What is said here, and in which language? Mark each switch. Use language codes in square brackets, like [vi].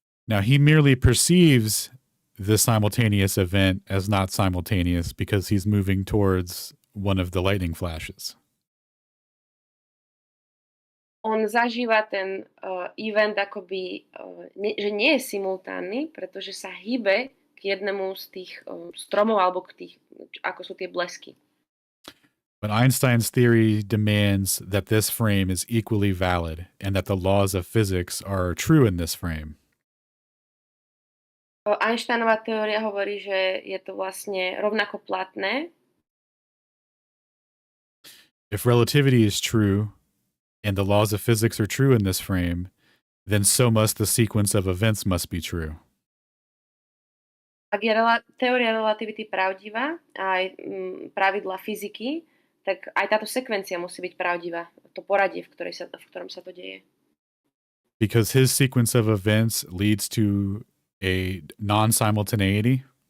[en] Now, he merely perceives the simultaneous event as not simultaneous because he's moving towards one of the lightning flashes. [sk] On zažíva ten event akoby, že nie je simultánny, pretože sa hýbe k jednému z tých stromov alebo k tých, ako sú tie blesky. [en] But Einstein's theory demands that this frame is equally valid and that the laws of physics are true in this frame. [sk] Einsteinová teória hovorí, že je to vlastne rovnako platné. [en] If relativity is true and the laws of physics are true in this frame, then so must the sequence of events must be true. [sk] Ak je teória relativity pravdivá a aj pravidla fyziky, tak aj táto sekvencia musí byť pravdivá. To poradie, v ktorom sa to deje. [en] Because his sequence of events leads to a non-simultaneity?